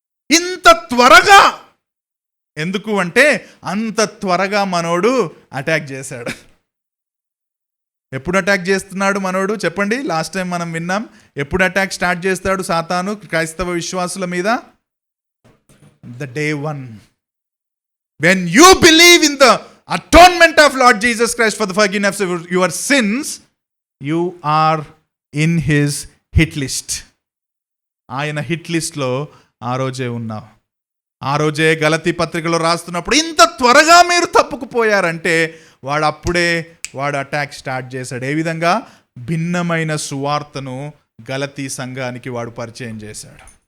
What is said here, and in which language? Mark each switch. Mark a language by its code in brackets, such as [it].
[te] ఇంత త్వరగా ఎందుకు అంటే అంత త్వరగా మనోడు అటాక్ చేశాడు. ఎప్పుడు అటాక్ చేస్తున్నాడు మనోడు చెప్పండి? లాస్ట్ టైం మనం విన్నాం. ఎప్పుడు అటాక్ స్టార్ట్ చేస్తాడు సాతాను క్రైస్తవ విశ్వాసుల మీద? [en] The day 1 when you believe in the atonement of Lord Jesus Christ for the forgiveness of your sins, you are in his hit list. [te] ఆయన హిట్ లిస్ట్లో ఆ రోజే ఉన్నావు. ఆ రోజే గలతీ పత్రికలో రాస్తున్నప్పుడు ఇంత త్వరగా మీరు తప్పుకుపోయారంటే వాడు అటాక్ స్టార్ట్ చేశాడు. ఏ విధంగా? భిన్నమైన సువార్తను గలతీ సంఘానికి వాడు పరిచయం చేశాడు.